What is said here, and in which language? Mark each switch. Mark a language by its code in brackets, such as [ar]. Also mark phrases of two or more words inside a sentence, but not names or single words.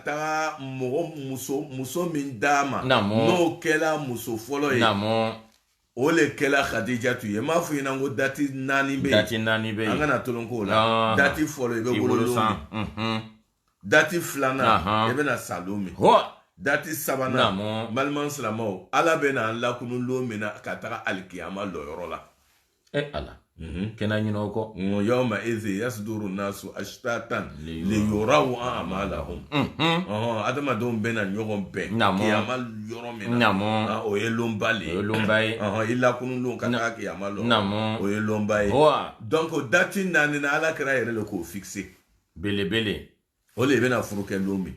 [bm] taga muso min d'a ma n'o kɛla muso fɔlɔ ye o le kɛla Khadijatu ye m'a fɔ i ɲɛna ko dati 4 bɛ yen an kana tolon k'o la dati fɔlɔ i bɛ wololon min dati 2nan i bɛna salon min dati 3nan balima silamɛw ala bɛna an lakunu lon min na ka taga alikiyama lɔyɔrɔ la ala kɛnɛ ɲinɛ o kɔ [ar] يومئذ يصدر الناس أشتاتا ليروا أعمالهم [bm] adamadenw bɛna ɲɔgɔn bɛn kiyama yɔrɔ min na o ye lonba le ye i lakunu lon ka taga kiyama lɔ o ye lonba ye donc dati 4 na ala kɛra yɛrɛ le k'o fixe belebele o le bɛna furu kɛ lon min